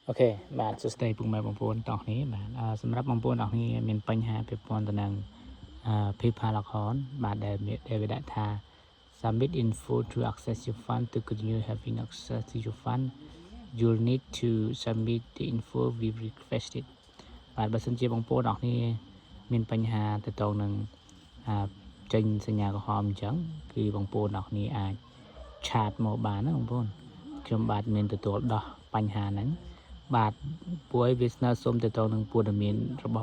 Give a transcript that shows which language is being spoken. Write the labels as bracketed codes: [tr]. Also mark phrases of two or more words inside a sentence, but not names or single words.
[km] Ok បាទសួស្តីពុកម៉ែបងប្អូនទាំងនេះបាទសម្រាប់បងប្អូនទាំងនេះមានបញ្ហាពាក់ព័ន្ធទៅនឹងPayPal account បាទដែលវាដាក់ថា [en] submit info to access your fund to continue having access to your fund you'll need to submit the info we requested [km] បាទបើសិនជាបងប្អូនទាំងនេះមានបញ្ហាទៅទៅនឹងចេញសញ្ញាក្រហមអញ្ចឹងគឺបងប្អូនទាំងនេះអាចឆាត មកបានណាបងប្អូនខ្ញុំបាទមានទទួលដោះបញ្ហាហ្នឹងបាទពួកឯងវាស្នើសុំទៅនឹងព័ត៌មានរបស់